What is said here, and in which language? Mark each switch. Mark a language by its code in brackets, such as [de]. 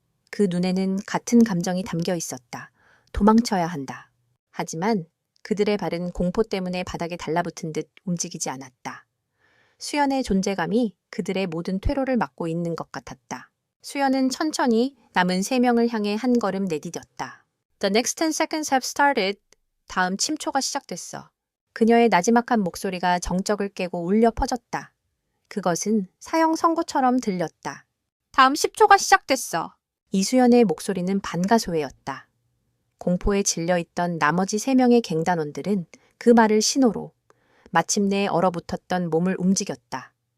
[ko] 그 눈에는 같은 감정이 담겨 있었다. 도망쳐야 한다. 하지만 그들의 발은 공포 때문에 바닥에 달라붙은 듯 움직이지 않았다. 수연의 존재감이 그들의 모든 퇴로를 막고 있는 것 같았다. 수연은 천천히 남은 3명을 향해 한 걸음 내디뎠다. [en] The next 10 seconds have started. [ko] 다음 침초가 시작됐어. 그녀의 나지막한 목소리가 정적을 깨고 울려 퍼졌다. 그것은 사형 선고처럼 들렸다. 다음 10초가 시작됐어. 이수연의 목소리는 반가소해였다. 공포에 질려있던 나머지 3명의 갱단원들은 그 말을 신호로 마침내 얼어붙었던 몸을 움직였다.